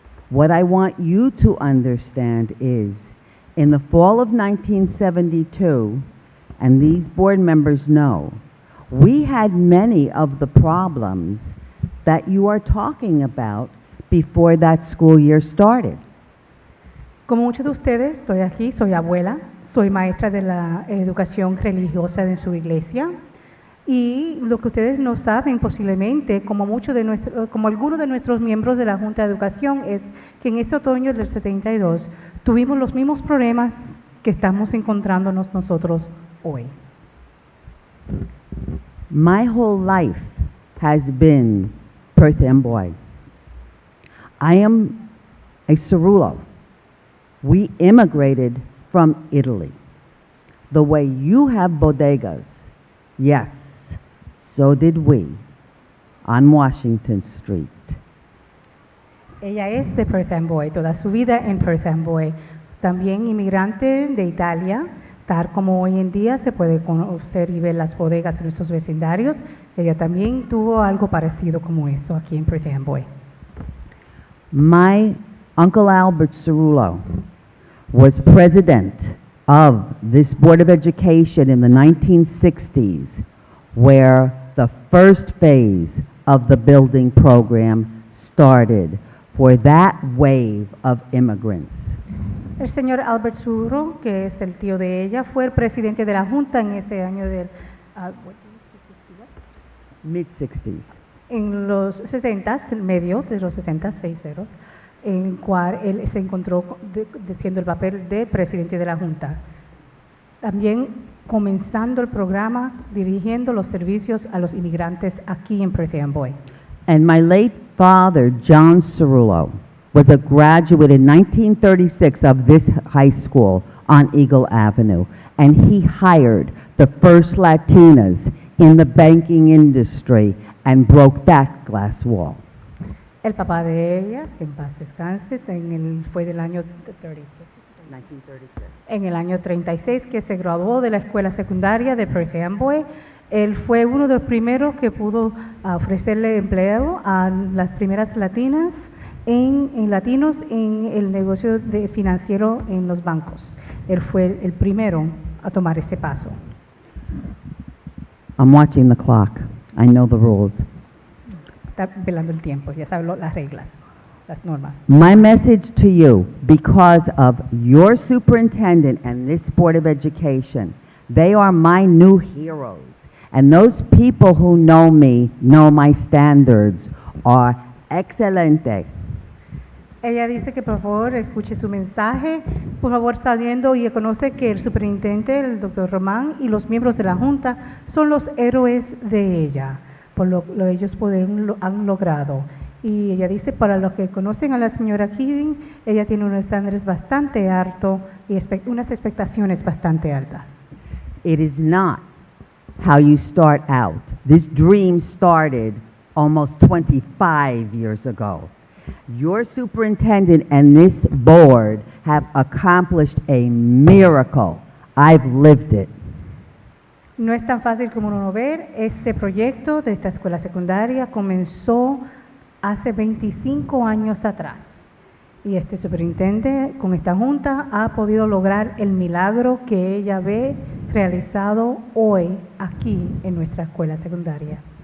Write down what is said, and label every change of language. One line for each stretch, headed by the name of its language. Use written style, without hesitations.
English: What I want you to understand is, in the fall of 1972, and these board members know, we had many of the problems that you are talking about before that school year started.
Spanish: Como muchos de ustedes, estoy aquí, soy abuela, soy maestra de la educación religiosa en su iglesia. Y lo que ustedes no saben posiblemente, como algunos de nuestros miembros de la Junta de Educación, es que en ese otoño del 72 tuvimos los mismos problemas que estamos encontrándonos nosotros hoy.
English: My whole life has been Perth Amboy. I am a Cerulo. We immigrated from Italy. The way you have bodegas, yes, so did we, on Washington Street.
Spanish: Ella es de Perth Amboy, toda su vida en Perth Amboy. También inmigrante de Italia, tal como hoy en día se puede conocer y ver las bodegas en nuestros vecindarios. Ella también tuvo algo parecido como eso aquí en Perth Amboy.
English: My Uncle Albert Cerulo was president of this Board of Education in the 1960s, where the first phase of the building program started for that wave of immigrants.
Spanish: El señor Albert Surro, que es el tío de ella, fue el presidente de la Junta en ese año del
English: Mid-60s.
Spanish: en los 60, el medio de los 60, 60, en cual él se encontró haciendo el papel de presidente de la Junta. También comenzando el programa, dirigiendo los servicios a los inmigrantes aquí en Perth Amboy.
English: And my late father, John Cerulo, was a graduate in 1936 of this high school on Eagle Avenue, and he hired the first Latinas in the banking industry and broke that glass wall.
Spanish: El papá de ella, que en paz descanse, fue del año
English: 1936.
Spanish: En el año 36, que se graduó de la escuela secundaria de Perth Amboy. Él fue uno de los primeros que pudo ofrecerle empleo a las primeras latinas latinos en el negocio financiero en los bancos. Él fue el primero a tomar ese paso.
English: I'm watching the clock. I know the rules.
Spanish: Está velando el tiempo, ya sabe las reglas, las normas.
English: My message to you, because of your superintendent and this Board of Education, they are my new heroes. And those people who know me know my standards are excelente.
Spanish: Ella dice que por favor escuche su mensaje, por favor sabiendo y conoce que el superintendente, el doctor Román, y los miembros de la Junta son los héroes de ella, por lo ellos han logrado. Y ella dice, para los que conocen a la señora Keating, ella tiene unos estándares bastante altos y unas expectaciones bastante altas.
English: It is not how you start out. This dream started almost 25 years ago. Your superintendent and this board have accomplished a miracle. I've lived it.
Spanish: No es tan fácil como uno ver. Este proyecto de esta escuela secundaria comenzó hace 25 años atrás. Y este superintendente con esta junta ha podido lograr el milagro que ella ve realizado hoy aquí en nuestra escuela secundaria.